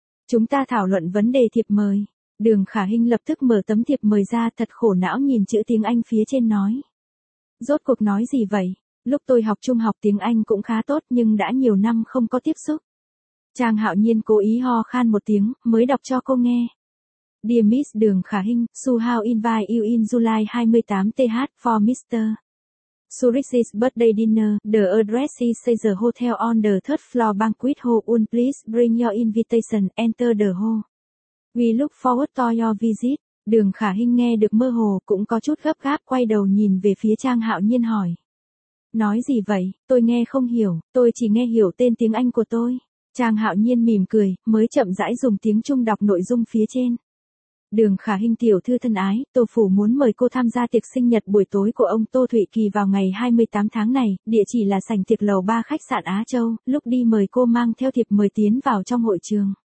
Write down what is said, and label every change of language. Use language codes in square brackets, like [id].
[vi] Chúng ta thảo luận vấn đề thiệp mời. Đường Khả Hinh lập tức mở tấm thiệp mời ra, thật khổ não nhìn chữ tiếng Anh phía trên nói. Rốt cuộc nói gì vậy? Lúc tôi học trung học tiếng Anh cũng khá tốt nhưng đã nhiều năm không có tiếp xúc. Trang Hạo Nhiên cố ý ho khan một tiếng, mới đọc cho cô nghe. [en] Dear Miss Đường Khả Hinh, so how invite you in July 28th for Mr. Suresh's birthday dinner, the address is Caesar Hotel on the third floor banquet hall, and please bring your invitation, enter the hall. We look forward to your visit. [vi] Đường Khả Hinh nghe được mơ hồ, cũng có chút gấp gáp quay đầu nhìn về phía Trang Hạo Nhiên hỏi. Nói gì vậy, tôi nghe không hiểu, tôi chỉ nghe hiểu tên tiếng Anh của tôi. Trang Hạo Nhiên mỉm cười, mới chậm rãi dùng tiếng Trung đọc nội dung phía trên. Đường Khả Hinh tiểu thư thân ái, Tô Phủ muốn mời cô tham gia tiệc sinh nhật buổi tối của ông Tô Thụy Kỳ vào ngày 28 tháng này, địa chỉ là sảnh tiệc lầu 3 khách sạn Á Châu, lúc đi mời cô mang theo thiệp mời tiến vào trong hội trường.